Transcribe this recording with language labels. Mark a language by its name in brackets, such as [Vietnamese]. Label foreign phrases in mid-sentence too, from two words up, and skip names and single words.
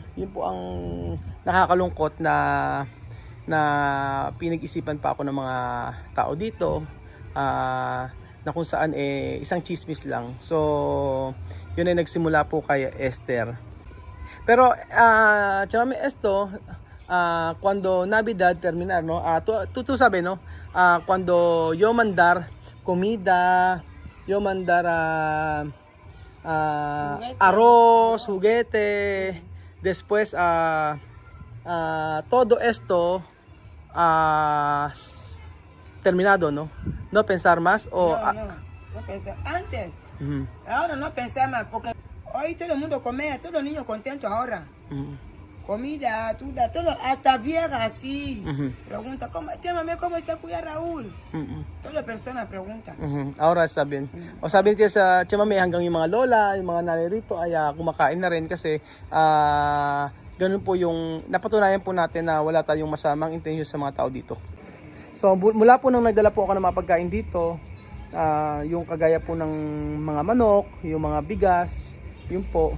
[Filipino] Yun po ang nakakalungkot na pinag-isipan pa ako ng mga tao dito na kung saan isang chismis lang. So, yun ay nagsimula po kay Esther. [Spanish] Pero, chamame esto, cuando Navidad terminar, no? Tú sabes, no? Cuando yo mandar comida, yo mandar arroz, juguete, después todo esto terminado, ¿no? No pensar más o no pensaba. Antes, ujú, ahora no pensaba porque hoy todo el mundo come, todos los niños contentos ahora. ujú, Comida, todo, hasta vieja así. ujú, Pregunta, ¿cómo está cuya Raúl? ujú, Todas las personas preguntan. [Filipino] ujú. Ahora sabihin. O sabihin niya sa chamame hanggang yung mga lola, yung mga nanay rito ay kumakain na rin kasi ganun po yung napatunayan po natin na wala tayong masamang intensyon sa mga tao dito. So mula po nang nagdala po ako ng mga pagkain dito, yung kagaya po ng mga manok, yung mga bigas, yun po.